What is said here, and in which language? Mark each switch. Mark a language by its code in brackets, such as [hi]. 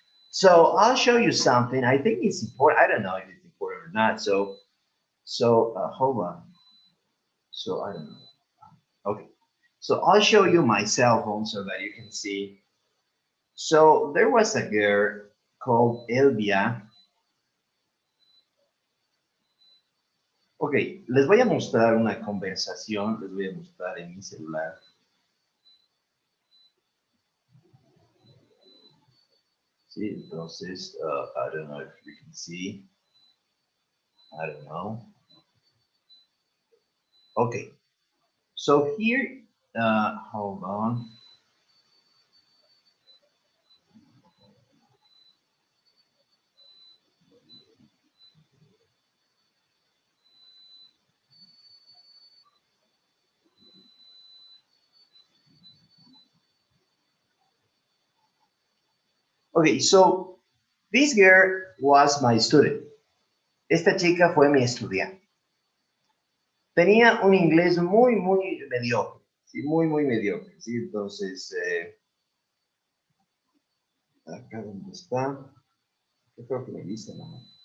[en] So I'll show you something. I think it's important. I don't know if it's important or not. So hold on. So I don't know. Okay. So I'll show you my cell phone so that you can see. So there was a girl called Elvia. [es] Ok, les voy a mostrar una conversación, les voy a mostrar en mi celular. Sí, entonces, [en] I don't know if you can see. I don't know. Okay, so here, hold on. Okay, so this girl was my student. [es] Esta chica fue mi estudiante. Tenía un inglés muy, muy mediocre. Sí, muy, muy mediocre. ¿Sí? Entonces, acá donde está. Yo creo que me dice, ¿no?